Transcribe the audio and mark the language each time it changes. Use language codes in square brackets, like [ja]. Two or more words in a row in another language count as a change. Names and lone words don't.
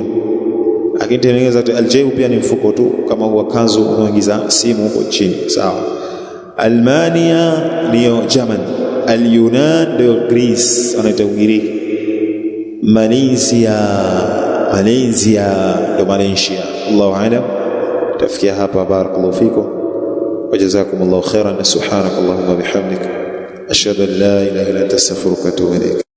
[sw] Akitengeneza aljaibu pia ni mfuko tu, kama huwa kanzu unaoingiza simu huko chini. Sawa. Almania ndio German, Al-Yunan ndio Greece, wanaita Ugiriki. Malaysia ndio Malaysia. [ar] الله أعلم. [sw] Tafikia hapa. [ar] بارك الله فيكم وجزاكم الله خيرا سبحانك اللهم وبحمدك أشهد أن لا إله إلا أنت أستغفرك وأتوب إليك.